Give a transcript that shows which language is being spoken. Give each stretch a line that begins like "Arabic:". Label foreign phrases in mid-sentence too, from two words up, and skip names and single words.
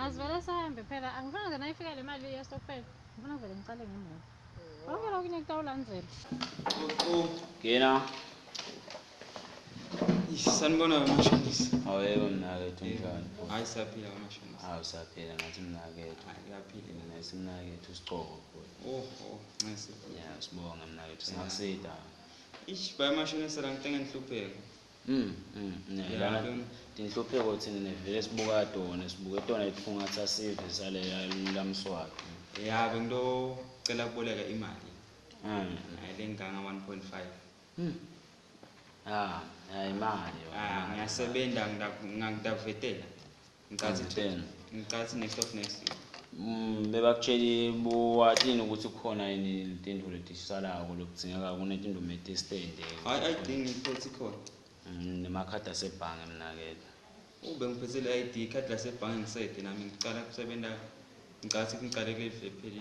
Swati: Asivele sahambe phela angifuna nje nayifika le mali yestockpel. Ngifuna vele ngicale ngemoto. Konke lokho kunye kutawulandzela. Ngena. Sanibona amashonisa. Awuyebo mnakethu njani? Hayi saphila amashonisa. Hawu saphila ngathi mnakethu. Yaphila Nasi mnakethu Sicobo. Nesi. Ya sibonga mnakethu singakusida. Baya amashonisa la ngitenge nhlupheko. Lana tinhlupheko thina nevele sibuka tona sibuke tona ifungatha sive sale lamswati. Ya bengicela ukuboleka imali. Lenganga 1.5. Hayi imali. Ngiyasebenza ngidavetela. Ngicatsi
English: next of next year.
Swati: Bebakutshela buwatini ukuthi khona yini izinto letishalako lokudzingeka kunezinto metestende. Hayi ayidingi iphothe khona. Nemakhadi asebhange mnakethu. Bengiphethe le ID ikhadi lasebhange ngisede nami ngicala kusebenza ngicatsi ngiqale kule phelile.